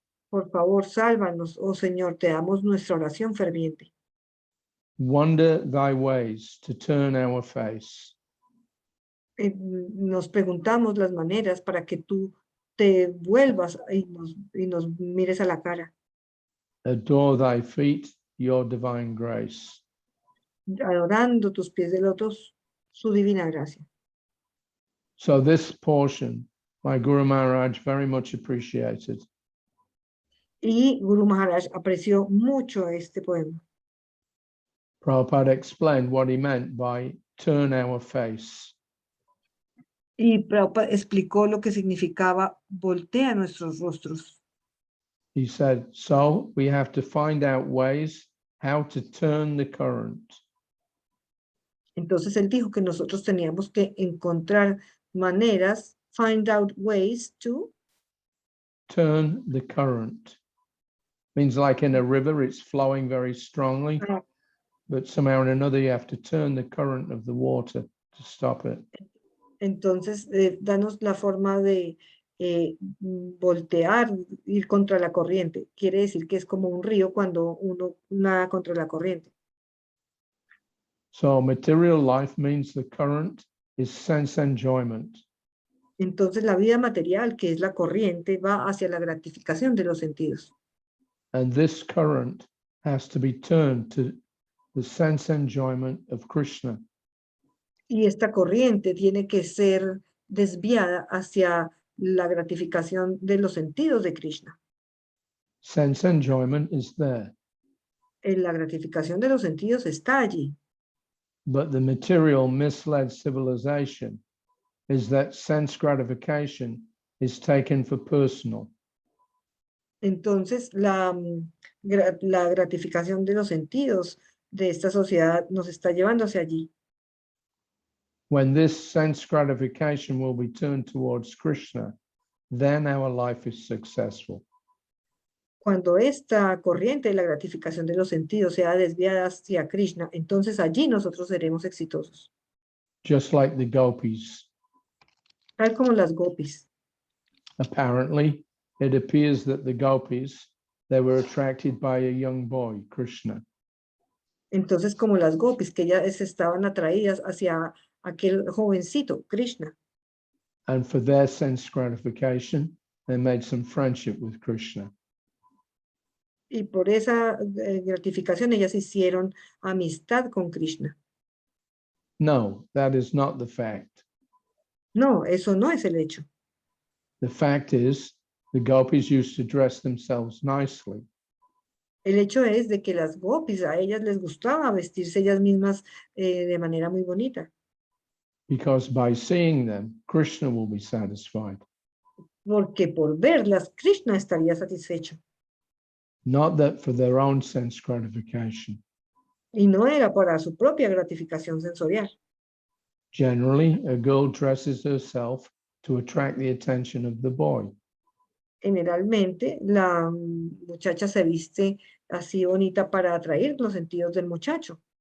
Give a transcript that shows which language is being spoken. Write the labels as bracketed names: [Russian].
[Spanish] Por favor, sálvanos, oh Señor, te damos nuestra oración ferviente. [English] Wonder thy ways to turn our face. [Spanish] Nos preguntamos las maneras para que tú te vuelvas y nos mires a la cara. [English] Adore thy feet, your divine grace. [Spanish] Adorando tus pies de lotos, su divina gracia. [English] So this portion, my Guru Maharaj very much appreciated. [Spanish] Y Guru Maharaj apreció mucho este poema. [English] Prabhupada explained what he meant by turn our face. [Spanish] Y Prabhupada explicó lo que significaba voltea nuestros rostros. [English] He said, so we have to find out ways how to turn the current. [Spanish] Entonces él dijo que nosotros teníamos que encontrar maneras, [English] find out ways to turn the current. Means like in a river, it's flowing very strongly, but somehow or another you have to turn the current of the water to stop it. [Spanish] Entonces, danos la forma de voltear, ir contra la corriente. Quiere decir que es como un río cuando uno nada contra la corriente. [English] So material life means the current is sense enjoyment. [Spanish] Entonces, la vida material, que es la corriente, va hacia la gratificación de los sentidos. [English] And this current has to be turned to the sense enjoyment of Krishna. [Spanish] Y esta corriente tiene que ser desviada hacia la gratificación de los sentidos de Krishna. [English] Sense enjoyment is there, [Spanish] La gratificación de los sentidos está allí, [English] but the material misled civilization is that sense gratification is taken for personal. [Spanish] entonces la gratificación de los sentidos de esta sociedad nos está llevando hacia allí. [English] When this sense gratification will be turned towards Krishna, then our life is successful. [Spanish] Cuando esta corriente de la gratificación de los sentidos sea desviada hacia Krishna, entonces allí nosotros seremos exitosos, [English] Just like the gopis. [Spanish] tal como las gopis. [English] Apparently, it appears that the gopis, they were attracted by a young boy, Krishna. [Spanish] Entonces, como las gopis, que ellas estaban atraídas hacia aquel jovencito, Krishna. [English] And for their sense gratification, they made some friendship with Krishna. [Spanish] Y por esa gratificación ellas hicieron amistad con Krishna. [English] No, that is not the fact. [Spanish] No, eso no es el hecho. [English] The fact is, the gopis used to dress themselves nicely. [Spanish] El hecho es de que las gopis, a ellas les gustaba vestirse ellas mismas de manera muy bonita. [English] Because by seeing them, Krishna will be satisfied. [Spanish] Porque por verlas, Krishna estaría satisfecho. [English] Not that for their own sense gratification. [Spanish] Y no era para su propia gratificación sensorial. [English] Generally, a girl dresses herself to attract the attention of the boy. [Spanish] Generalmente, la muchacha se viste así bonita para atraer los sentidos del muchacho.